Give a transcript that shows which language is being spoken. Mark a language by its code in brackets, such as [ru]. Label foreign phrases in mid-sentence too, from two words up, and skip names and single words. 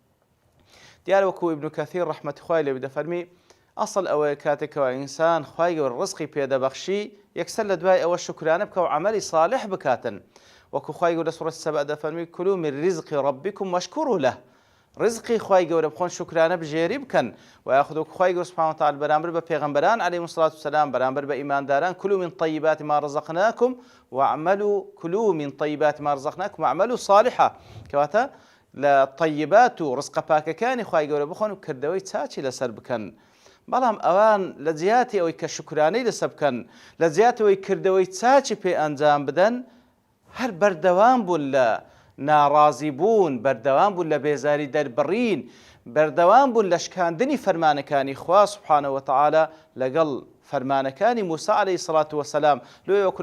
[ckb] دیارە وەکو ئیبن کەثیر ڕەحمەتی خوای لێ دەفەرمی ئەسڵ ئەوەیە کاتێکەوە ئینسان خوای گەورە ڕزقی پێدەبەخشی یەکسەر لە دوای ئەوە شکرانە بکە و عەمەلی صالح بکاتن وەکو خوای گەورە لە سوورەتی سەبع دەفەرمی [ar] کولوا من ڕزقی ڕەبیکم واشکوروا له [ckb] ڕزقی خوای گەورە بخۆن شکرانە بژێری بکەن و یاخود وەکو خوای گەورە [ar] سوبحانەهو وتەعالا [ckb] بەرامبەر بە پێغەمبەران [ar] عەلەیهیمو سڵاتو وسەلام [ckb] بەرامبەر بە ئیمانداران [ar] کولوا من طیبات ما رزقناکم واعملوا کولوا من طیبات ما رزقناکم واعملوا صالحا [ckb] کەواتە لە طیبات و ڕزقە پاکەکانی خوای گەورە بخۆن و کردەوەی چاچی لەسەر بکەن بەڵام ئەوان لە جیاتی ئەوەی کە شکرانەی لەسەر بکەن لە جیاتەوەی کردەوەی چاچی پێ ئەنجام بدەن هەر بەردەوام بوون لە ناڕازی بوون بەردەوام بوون لە بێزاری دەربڕین بەردەوام بوون لە شکاندنی فەرمانەکانی خوا [ar] سوبحانەهو وتەعالا [ckb] لەگەڵ فەرمانەکانی موسا [ar] عەلەیهی سەڵاتو وەسەلام [ckb] لۆی وەکو